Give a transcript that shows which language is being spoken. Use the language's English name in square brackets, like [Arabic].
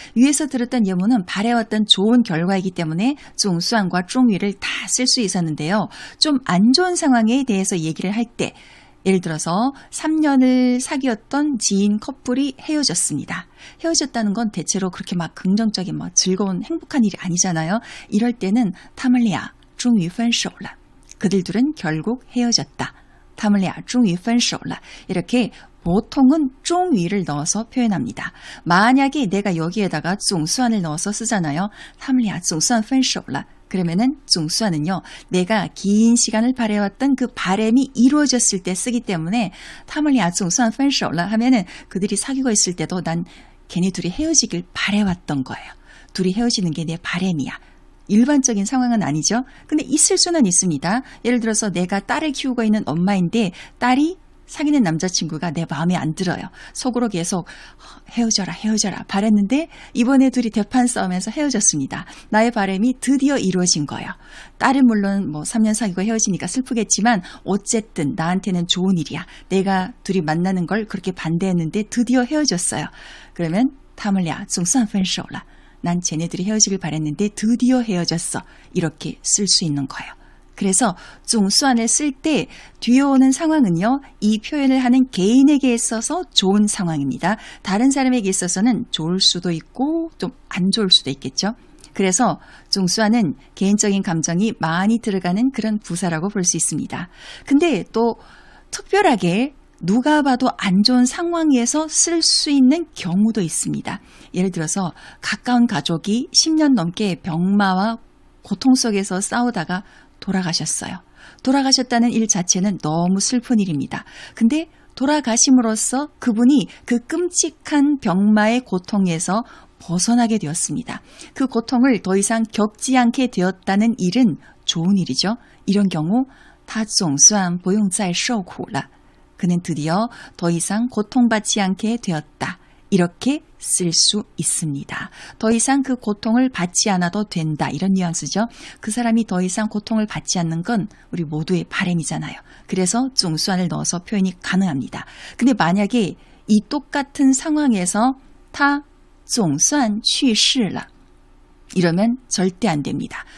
[Korean] 위에서 들었던 예문은 바래왔던 좋은 결과이기 때문에 总算과 终于를 다 쓸 수 있었는데요. 좀 안 좋은 상황에 대해서 얘기를 할 때 예를 들어서 3년을 사귀었던 지인 커플이 헤어졌습니다. 헤어졌다는 건 대체로 그렇게 막 긍정적인 즐거운 행복한 일이 아니잖아요. 이럴 때는 [Chinese] 他们俩终于分手了. [Korean] 그들 둘은 결국 헤어졌다. [Chinese] 他们俩终于分手了. [Korean] 이렇게 보통은 终于를 넣어서 표현합니다. 만약에 내가 여기에다가 总算을 넣어서 쓰잖아요. [Chinese] 他们俩总算分手了. [Korean] 그러면은 总算은요, 내가 긴 시간을 바래왔던 그 바람이 이루어졌을 때 쓰기 때문에 [Chinese] 他们俩总算分手了 [Korean] 하면은 그들이 사귀고 있을 때도 난 걔네 둘이 헤어지길 바래왔던 거예요. 둘이 헤어지는 게 내 바람이야. 일반적인 상황은 아니죠. 근데 있을 수는 있습니다. 예를 들어서 내가 딸을 키우고 있는 엄마인데 딸이 사귀는 남자친구가 내 마음에 안 들어요. 속으로 계속 헤어져라 바랬는데 이번에 둘이 대판 싸우면서 헤어졌습니다. 나의 바람이 드디어 이루어진 거예요. 딸은 물론 3년 사귀고 헤어지니까 슬프겠지만 어쨌든 나한테는 좋은 일이야. 내가 둘이 만나는 걸 그렇게 반대했는데 드디어 헤어졌어요. 그러면 [Chinese] 他们俩总算分手了. [Korean] 난 쟤네들이 헤어지길 바랬는데 드디어 헤어졌어. 이렇게 쓸 수 있는 거예요. 그래서 종수안을 쓸 때 뒤에 오는 상황은요. 이 표현을 하는 개인에게 있어서 좋은 상황입니다. 다른 사람에게 있어서는 좋을 수도 있고 좀 안 좋을 수도 있겠죠. 그래서 종수안은 개인적인 감정이 많이 들어가는 그런 부사라고 볼 수 있습니다. 근데 또 특별하게 누가 봐도 안 좋은 상황에서 쓸 수 있는 경우도 있습니다. 예를 들어서 가까운 가족이 10년 넘게 병마와 고통 속에서 싸우다가 돌아가셨어요. 돌아가셨다는 일 자체는 너무 슬픈 일입니다. 근데 돌아가심으로써 그분이 그 끔찍한 병마의 고통에서 벗어나게 되었습니다. 그 고통을 더 이상 겪지 않게 되었다는 일은 좋은 일이죠. 이런 경우 [Chinese] 他总算不用再受苦了. [Korean] 그는 드디어 더 이상 고통받지 않게 되었다. 이렇게 쓸 수 있습니다. 더 이상 그 고통을 받지 않아도 된다. 이런 뉘앙스죠. 그 사람이 더 이상 고통을 받지 않는 건 우리 모두의 바람이잖아요. 그래서 종수안을 넣어서 표현이 가능합니다. 근데 만약에 이 똑같은 상황에서 [Chinese] 他总算去世了 [Korean] 이러면 절대 안 됩니다.